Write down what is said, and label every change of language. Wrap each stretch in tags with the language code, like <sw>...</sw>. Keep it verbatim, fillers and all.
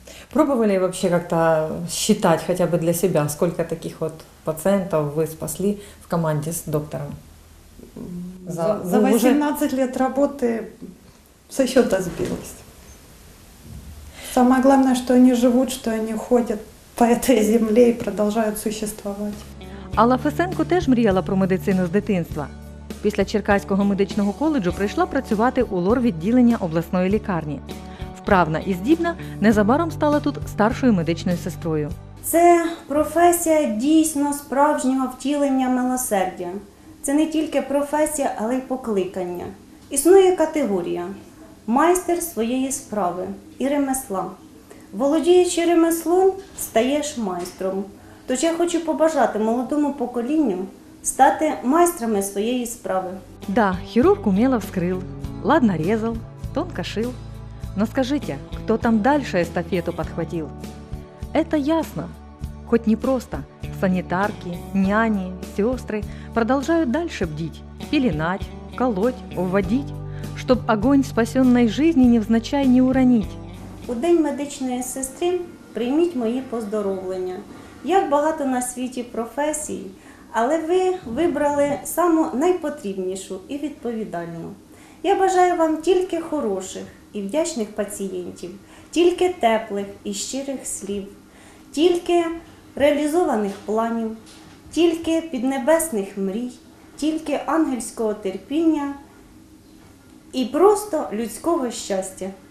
<ru>Пробовали вообще как-то считать хотя бы для себя, сколько таких вот пациентов вы спасли в команде с доктором? За, за восемнадцать уже... лет работы со счета сбилась. Самое главное, что они живут, что они ходят по этой земле и продолжают существовать.</ru> <uk>Алла Фесенко теж мріяла про медицину з дитинства. Після Черкаського медичного коледжу прийшла працювати у лор-відділення обласної лікарні. Вправна і здібна, незабаром стала тут старшою медичною сестрою. Це професія дійсно справжнього втілення милосердя. Це не тільки професія, але й покликання. Існує категорія майстер своєї справи і ремесла. Володіючи ремеслом, стаєш майстром. Тож я хочу побажати молодому поколінню стати майстрами своєї справи.</uk> <ru>Да, хирург умело вскрыл, ладно резал, тонко шил. Но скажите, кто там дальше эстафету подхватил? Это ясно. Хоть непросто. Санитарки, няни, сестры продолжают дальше бдить, пеленать, колоть, вводить, чтобы огонь спасенной жизни невзначай не уронить.</ru> <uk>У День медичної сестри прийміть мої поздоровлення. Як багато на світі професій, але ви вибрали саму найпотрібнішу і відповідальну. Я бажаю вам тільки хороших і вдячних пацієнтів, тільки теплих і щирих слів, тільки реалізованих планів, тільки піднебесних мрій, тільки ангельського терпіння і просто людського щастя.</uk>